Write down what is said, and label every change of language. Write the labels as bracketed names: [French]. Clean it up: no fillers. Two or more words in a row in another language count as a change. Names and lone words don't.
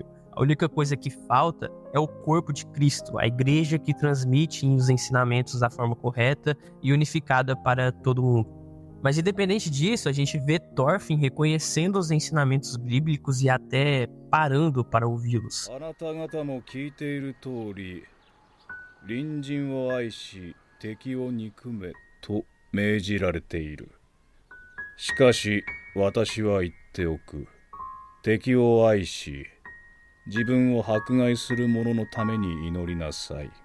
[Portuguese] A única coisa que falta é o corpo de Cristo, a igreja que transmite os ensinamentos da forma correta e unificada para todo mundo. Mas independente disso, a gente vê Thorfinn reconhecendo os ensinamentos bíblicos e até parando para ouvi-los. [Japanese] あなた方も聞いている通り、隣人を愛し敵を憎めと命じられている。しかし私は言っておく。敵を愛し自分を迫害する者のために祈りなさい。